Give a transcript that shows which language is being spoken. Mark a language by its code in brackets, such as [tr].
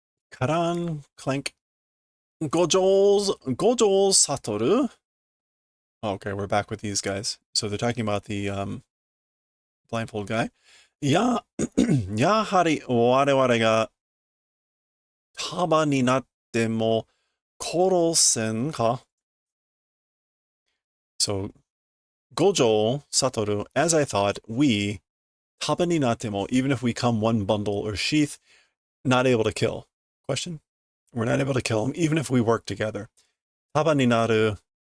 [en] Karan, clank. Gojo's Satoru. Okay, we're back with these guys. So they're talking about the blindfold guy. [ja] Ya, やはり我々が束になっても殺せんか? [en] So, Gojo, Satoru, as I thought, we, [ja] 束になっても, [en] even if we come one bundle or sheath, not able to kill. Question? We're not able to kill him, even if we work together. [ja] Taba ni naru.